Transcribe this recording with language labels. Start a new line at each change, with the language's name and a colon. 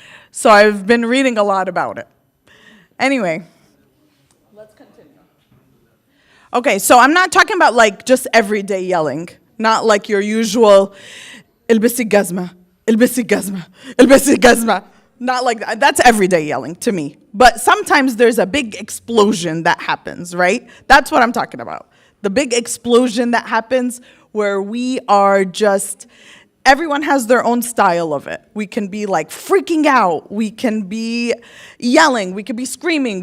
English: So I've been reading a lot about it. Anyway. Let's continue. Okay, so I'm not talking about like just everyday yelling. Not like your usual,
Arabic: البسي جزمة, البسي جزمة, البسي جزمة.
English: Not like that. That's everyday yelling to me. But sometimes there's a big explosion that happens, right? That's what I'm talking about. The big explosion that happens where we are just, everyone has their own style of it. We can be like freaking out. We can be yelling. We can be screaming.